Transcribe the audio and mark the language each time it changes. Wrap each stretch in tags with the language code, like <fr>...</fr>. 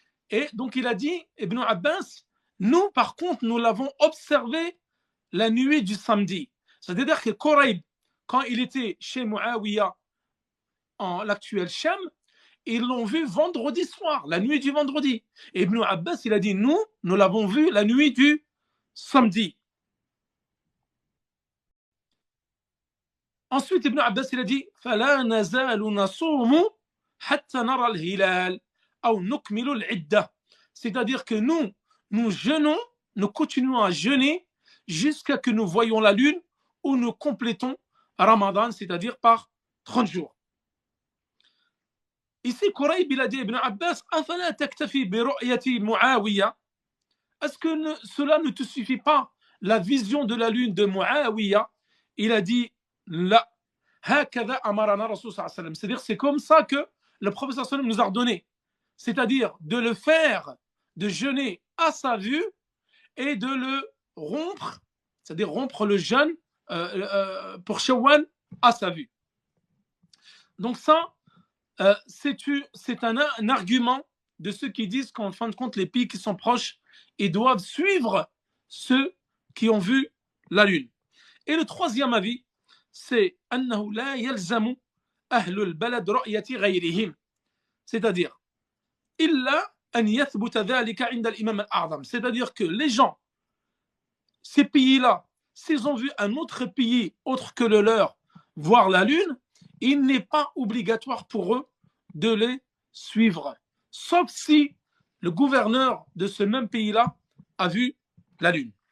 <fr>Et donc il a dit, Ibn Abbas, nous par contre, nous l'avons observé la nuit du samedi. C'est-à-dire que Kurayb, quand il était chez Muawiyah en l'actuel Sham, ils l'ont vu vendredi soir, la nuit du vendredi. Et Ibn Abbas, il a dit, nous l'avons vu la nuit du samedi. Ensuite,</fr> <ar>Ibn Abbas,</ar> <fr>il a dit,</fr> <ar>فَلَا نَزَالُ نَصُومُ حَتَّى نَرَى الْهِلَالِ أو نُكْمِلُ الْعِدَّةِ.</ar> <fr>C'est-à-dire que nous jeûnons, nous continuons à jeûner jusqu'à que nous voyons la lune ou nous complétons Ramadan, c'est-à-dire par 30 jours. Ici, Kurayb, il a dit, Ibn Abbas,</fr> <ar>أَفَلَا تَكْتَفِي بِرُؤْيَةِ مُعَاوِيَةِ.</ar> <fr>Est-ce que cela ne te suffit pas, la vision de la lune de Muawiyah? Il a dit, la</fr> <ar>هكذا أمرنا رسول صلى الله عليه وسلم.</ar> <fr>C'est-à-dire, c'est comme ça que le prophète</fr> <ar>sallallahu alayhi wa sallam</ar> <fr>nous a ordonné. C'est-à-dire de le faire, de jeûner à sa vue et de le rompre, c'est-à-dire rompre le jeûne pour Shawwal à sa vue. Donc ça, c'est un argument de ceux qui disent qu'en fin de compte, les pays qui sont proches, ils doivent suivre ceux qui ont vu la lune. Et le troisième avis, c'est</fr> <ar>أنه لا يلزم أهل البلد رؤية غيرهم.</ar> <fr>C'est-à-dire,</fr> <ar>إلا أن يثبت ذلك عند الإمام الأعظم.</ar> <fr>C'est-à-dire que les gens, ces pays-là, s'ils ont vu un autre pays autre que le leur voir la lune, il n'est pas obligatoire pour eux de les suivre, sauf si le gouverneur de ce même pays-là a vu la lune.</fr>